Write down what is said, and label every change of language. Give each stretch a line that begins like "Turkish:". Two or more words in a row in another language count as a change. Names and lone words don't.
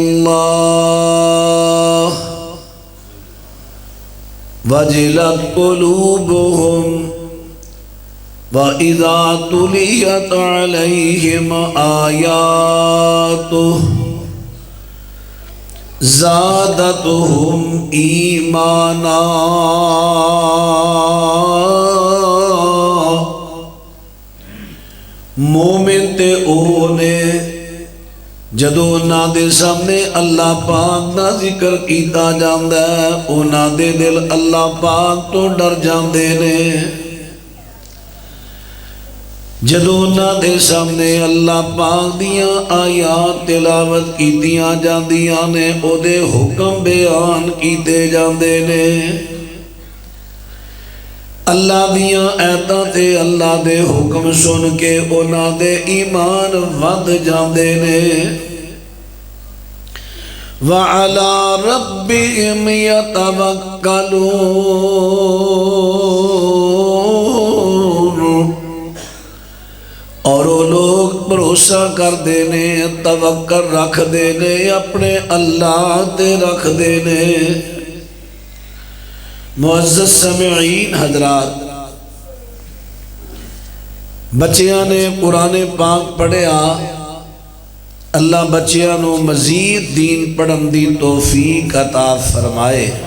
Arabic: اللہ وجلت قلوبهم وَإِذَا تُلِيَتْ عَلَيْهِمْ آيَاتُهُ زَادَتْهُمْ إِيمَانًا۔
Punjabi: مومن تے اونے جدو انہاں دے سامنے اللہ پاک دا ذکر کیتا جاندا ہے، انہاں دے دل اللہ پاک تو ڈر جاندے نے۔ جدو انہاں دے سامنے اللہ پاک دیاں آیات تلاوت کیتیاں جاندیاں نے، او دے حکم بیان کیتے جاندے نے، اللہ دیاں آیاتاں تے اللہ دے حکم سن کے انہاں دے ایمان ود جاندے نے۔
Arabic: وَعَلَىٰ رَبِّهِمْ يَتَوَكَّلُونَ،
Punjabi: اور وہ لوگ بھروسہ کر دینے، توکل رکھ دینے، اپنے اللہ تے رکھ دینے۔ معزز سامعین حضرات، بچیاں نے قرآن پاک پڑھیا، اللہ بچیاں نو مزید دین پڑھن دی توفیق عطا فرمائے۔